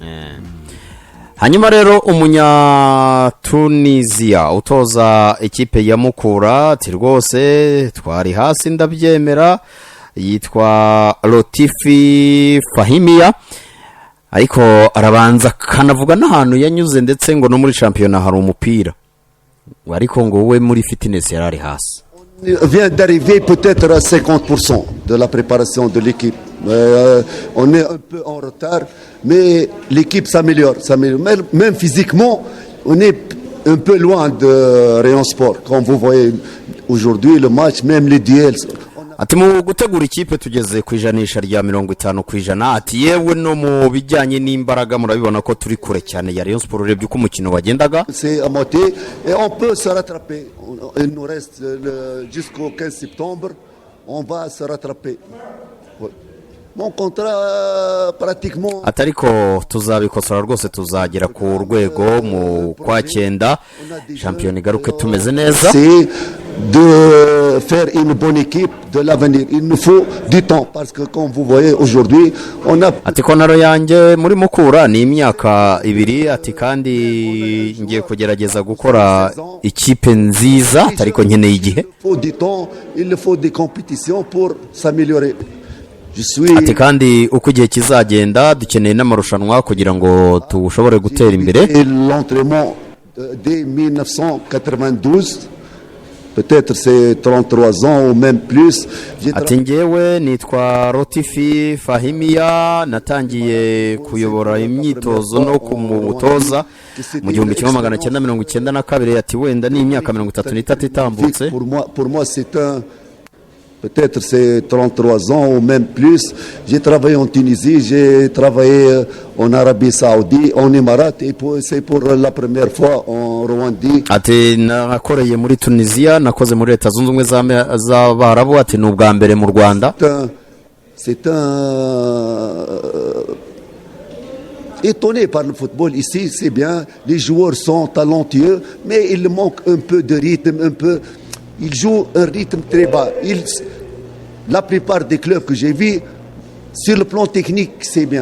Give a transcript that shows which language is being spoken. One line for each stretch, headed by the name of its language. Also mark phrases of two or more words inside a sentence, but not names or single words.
Kinyarwanda: Hanyuma rero umunya Tunisia utoza ekipe ya Mukura ati rwose twari hasi ndabyemera, yitwa Lotifi Fahimia, ariko arabanza kanavuga n'ahantu yanyuze ndetse ngo no muri championnat hari umupira ariko ngo we muri fitness yarari hasi.
French: Vient d'arriver peut-être à 50% de la préparation de l'équipe. On est un peu en retard, mais l'équipe s'améliore. Même physiquement, on est un peu loin de Rayon Sport. Comme vous voyez aujourd'hui, le match, même les duels.
Kinyarwanda: Ati mu gutegura ikipe tugeze ku ijanisha rya 50%, ati yewe no mu bijyanye n'imbaraga murabibona ko turi kure cyane ya Rayon Sport urebye uko umukino wagendaga.
French: C'est à moitié et on peut se rattraper. Il nous reste jusqu'au 15 septembre, on va se rattraper. Ouais. Mon contrat pratiquement
Kinyarwanda: atariko tuzabikosora rwose tuzagera ku rwego mu kwa 9 champion igaruke tumeze neza.
French: C'est de faire une bonne équipe de l'avenir. Il nous faut du temps parce que comme vous voyez aujourd'hui on a
Kinyarwanda: ati kontaro yanjye muri Mukura ni imyaka 2 ati kandi ngiye kugerageza gukora ikipe nziza atariko nkeneye igihe.
French: Il faut du temps, il faut des compétitions pour s'améliorer.
Kinyarwanda: Ati kandi uko igihe kizagenda dukeneye n'amarushanwa kugira ngo tushobore gutera imbere.
French: L'entraînement dès 1992 peut-être c'est 33 ans ou même plus.
Kinyarwanda: Ati ngewe nitwa Lotifi Fahimia natangiye kuyobora imyitozo no kumutoza mu 1992 ati wenda ni imyaka 33 itambutse.
French: Pour moi c'est un peut-être c'est 33 ans ou même plus. J'ai travaillé en Tunisie, j'ai travaillé en Arabie Saoudite, en Émirats et c'est pour la première fois en Rwanda.
Kinyarwanda: Ati nakoreye muri Tunisia, nakoze muri Leta Zunze Ubumwe z'Abarabu, ati n'ubwa mbere mu Rwanda.
French: C'est étonné par le football ici, c'est bien, les joueurs sont talentueux, mais il manque un peu de rythme, un peu. Ils jouent un rythme très bas. La plupart des clubs que j'ai vus, sur le plan technique, c'est bien.